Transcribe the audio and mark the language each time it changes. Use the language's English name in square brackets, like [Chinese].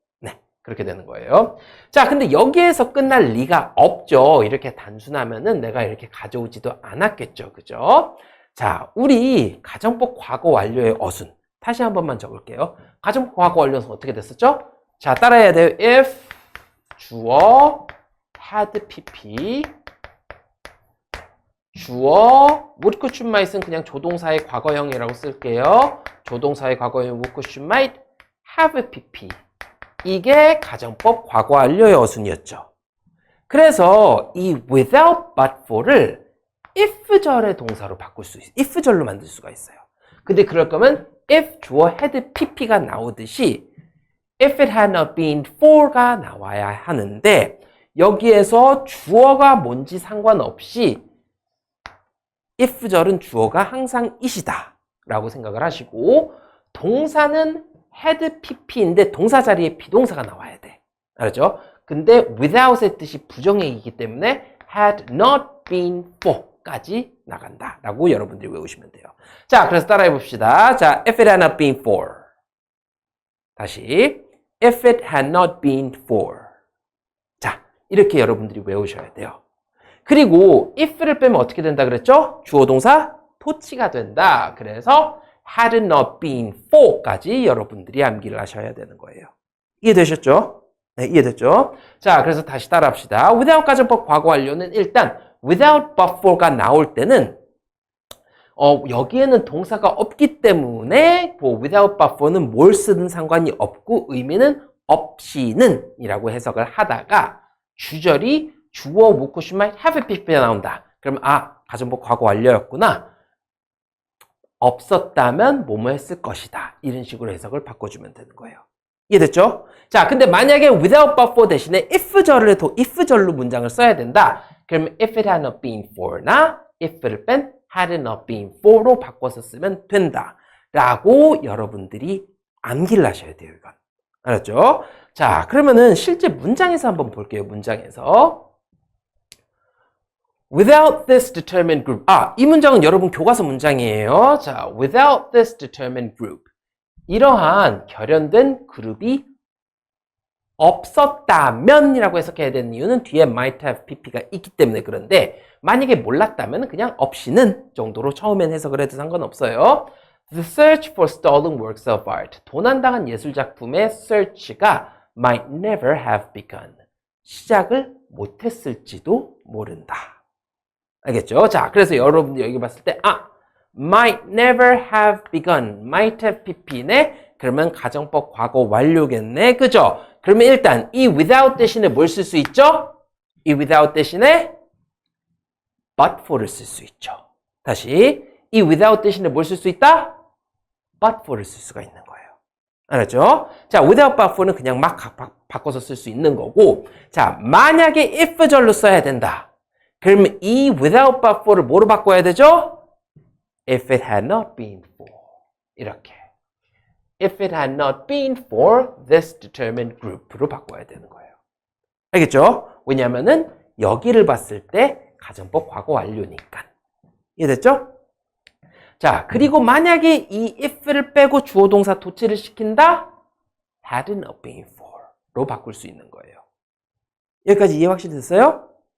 [Korean] 네, 그렇게 되는 거예요. 자, 근데 여기에서 끝날 리가 없죠. 이렇게 단순하면은 내가 이렇게 가져오지도 않았겠죠. 그죠? 자, 우리 가정법 과거 완료의 어순 다시 한 번만 적을게요. 가정법 과거 완료는 어떻게 됐었죠? 자, 따라해야 돼요. if 주어 had pp 주어 would, could, should, might은 그냥 조동사의 과거형이라고 쓸게요. 조동사의 과거형 would, could, should, might have pp 이게 가정법 과거 완료 여순이었죠. 그래서 이 without but for를 if절의 동사로 바꿀 수 있어요. if절로 만들 수가 있어요. 근데 그럴 거면 if 주어 had pp가 나오듯이 if it had not been for가 나와야 하는데 여기에서 주어가 뭔지 상관없이 if절은 주어가 항상 it이다 라고 생각을 하시고 동사는 had pp인데 동사 자리에 비동사가 나와야 돼. 알았죠? 근데 without의 뜻이 부정행이기 때문에 had not been for까지 나간다 라고 여러분들이 외우시면 돼요. 자, 그래서 따라해 봅시다. [English] 자, if it had not been for. 다시 if it had not been for. [Korean] 자, 이렇게 여러분들이 외우셔야 돼요. 그리고 if를 빼면 어떻게 된다 그랬죠? 주어 동사 토치가 된다. 그래서 had not been for까지 여러분들이 암기를 하셔야 되는 거예요. 이해되셨죠? 네, 이해됐죠? 자, 그래서 다시 따라합시다. without 가정법 과거 완료는 일단 without but for가 나올 때는 여기에는 동사가 없기 때문에 without but for는 뭘 쓰든 상관이 없고 의미는 없이는 이라고 해석을 하다가 주절이 주어 would should might have pp가 나온다. 그럼 가정법 과거 완료였구나. 없었다면 뭐뭐 했을 것이다. 이런 식으로 해석을 바꿔주면 되는 거예요. 이해됐죠? 자, 근데 만약에 without but for 대신에 if절로 문장을 써야 된다. 그러면 if it had not been for나 if를 뺀 had not been for로 바꿔서 쓰면 된다. 라고 여러분들이 암기를 하셔야 돼요, 이건. 알았죠? 자, 그러면은 실제 문장에서 한번 볼게요, 문장에서. [English] Without this determined group. [Korean] 이 문장은 여러분 교과서 문장이에요. [English] 자, without this determined group. [Korean] 이러한 결연된 그룹이 없었다면이라고 해석해야 되는 이유는 뒤에 might have pp가 있기 때문에 그런데 만약에 몰랐다면 그냥 없이는 정도로 처음엔 해석을 해도 상관없어요. [English] The search for stolen works of art. [Korean] 도난당한 예술작품의 [English] search가 might never have begun. [Korean] 시작을 못했을지도 모른다. 알겠죠? 자, 그래서 여러분들 여기 봤을 때 [English] might never have begun. might have pp네. [Korean] 그러면 가정법 과거 완료겠네. 그죠? 그러면 일단 이 without 대신에 뭘 쓸 수 있죠? 이 without 대신에 but for를 쓸 수 있죠. 다시 이 without 대신에 뭘 쓸 수 있다? but for를 쓸 수가 있는 거예요. 알았죠? 자, without but for는 그냥 막 바꿔서 쓸 수 있는 거고 자, 만약에 if절로 써야 된다. 그러면 이 without but for를 뭐로 바꿔야 되죠? [English] If it had not been for. [Korean] 이렇게. [English] If it had not been for this determined group로 [Korean] 바꿔야 되는 거예요. 알겠죠? 왜냐면은 여기를 봤을 때 가정법 과거 완료니까. 이해됐죠? 자, 그리고 만약에 이 if를 빼고 주어 동사 도치를 시킨다? had not been for로 바꿀 수 있는 거예요. 여기까지 이해 확실히 됐어요?